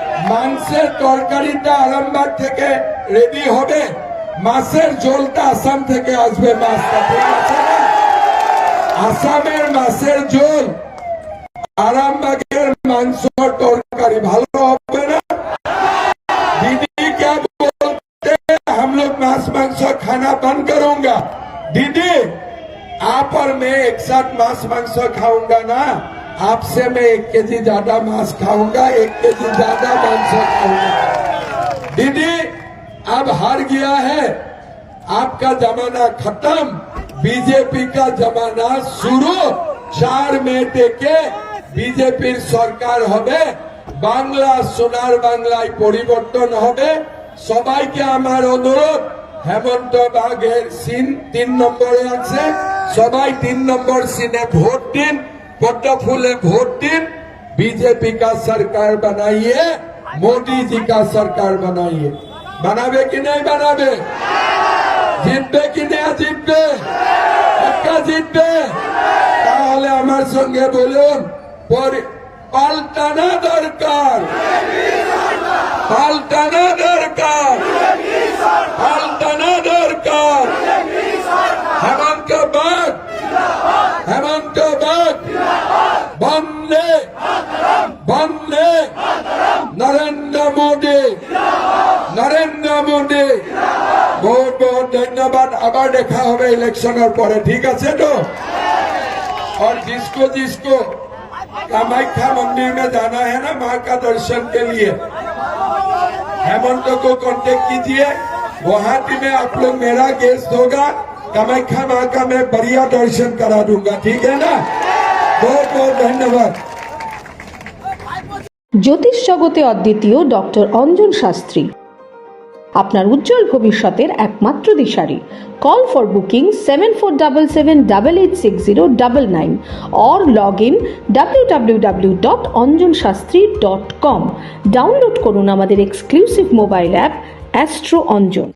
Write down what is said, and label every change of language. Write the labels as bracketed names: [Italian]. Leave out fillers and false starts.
[Bangla] মাংসের তরকারিটা আরামবাগ থেকে রেডি হবে, মাছের ঝোলটা আসাম থেকে আসবে। মাছটা ঠিক আছে না? আসামের মাছের ঝোল, আরামবাগের মাংস তরকারি ভালো হবে না? [Hindi] दीदी क्या बोलते हैं, हम लोग मांस मांस खाना बंद करूंगा। दीदी आप और मैं एक साथ मांस मांस खाऊंगा ना, आपसे मैं 1 केजी ज्यादा मांस खाऊंगा, 1 केजी ज्यादा मांस खाऊंगा। दीदी अब हार गया है, आपका जमाना खत्म, बीजेपी का जमाना शुरू। [Bangla] 4 मई থেকে বিজেপির সরকার হবে। বাংলা সোনার বাংলায় পরিবর্তন হবে। সবাইকে আমার অনুরোধ, হেমন্ত বাগের সিন 3 নম্বরে আছে। সবাই 3 নম্বর সিনে ভোট দিন, পদ্ম ফুলে ভোট দিন। [Hindi] बीजेपी का सरकार बनाइए, मोदी जी का सरकार बनाइए। बनावे कि नहीं बनावे? [Bangla] জিতবে কি না জিতবে? পক্কা জিতবে। তাহলে আমার সঙ্গে বলুন, পাল্টানো দরকার, পাল্টানো দরকার, পাল্টানো দরকার। হেমন্ত বাগ, হেমন্ত বাগ বন্দে বন্দে নরেন্দ্র মোদী, নরেন্দ্র মোদী। [Hindi] बहुत बहुत धन्यवाद। [Bangla] আবার দেখা হবে ইলেকশনের পরে, ঠিক আছে তো? [Hindi] और जिसको जिसको कामाख्या मंदिर में जाना है ना माँ का दर्शन के लिए, हेमंत को कांटेक्ट कीजिए। गुवाहाटी में आप लोग मेरा गेस्ट होगा, कामाख्या माँ का मैं बढ़िया दर्शन करा दूंगा, ठीक है ना? बहुत बहुत धन्यवाद। [Bangla] জ্যোতিষ জগতে অদ্বিতীয় ডক্টর অঞ্জন শাস্ত্রী আপনার উজ্জ্বল ভবিষ্যতের একমাত্র দিশারি। [English] call for booking [Bangla] 7477886099 [English] or log in [Bangla] www.anjanshastri.com। Download করুন আমাদের exclusive mobile app astro Anjan.